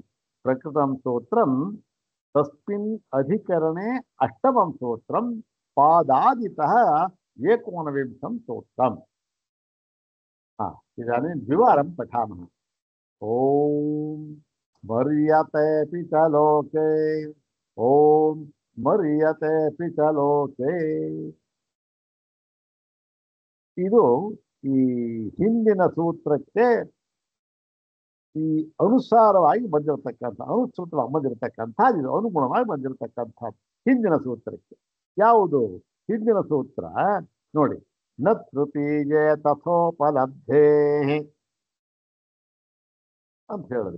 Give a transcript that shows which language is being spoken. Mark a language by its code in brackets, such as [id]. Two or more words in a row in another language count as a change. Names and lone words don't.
[sa] ಪ್ರಕೃತಂ ಸೂತ್ರಂ ತಸ್ಮಿನ್ ಅಧಿಕರಣೆ ಅಷ್ಟಮಂ ಸೂತ್ರಂ ಪಾದಾದಿತಃ ಏಕೋನವಿಂಶಂ ಸೂತ್ರಂ. ಇದಾनीं ದ್ವಿವಾರಂ ಪಠಾಮಃ. ಓಂ ಸ್ಮರ್ಯತೆ ಚ ಲೋಕೆ. ಓಂ ಸ್ಮರ್ಯತೆ ಚ ಲೋಕೆ. [kn] ಇದು ಈ ಹಿಂದಿನ ಸೂತ್ರಕ್ಕೆ ಈ ಅನುಸಾರವಾಗಿ ಬಂದಿರತಕ್ಕಂಥ, ಅನುಸೃತವಾಗಿ ಬಂದಿರತಕ್ಕಂಥ, ಇದು ಅನುಗುಣವಾಗಿ ಬಂದಿರತಕ್ಕಂಥ ಹಿಂದಿನ ಸೂತ್ರಕ್ಕೆ. ಯಾವುದು ಹಿಂದಿನ ಸೂತ್ರ? ನೋಡಿ, [sa] ನ ತೃತೀಯೇ ತಥೋಪಲಬ್ಧೇ [kn] ಅಂತ ಹೇಳಿದ್ರು.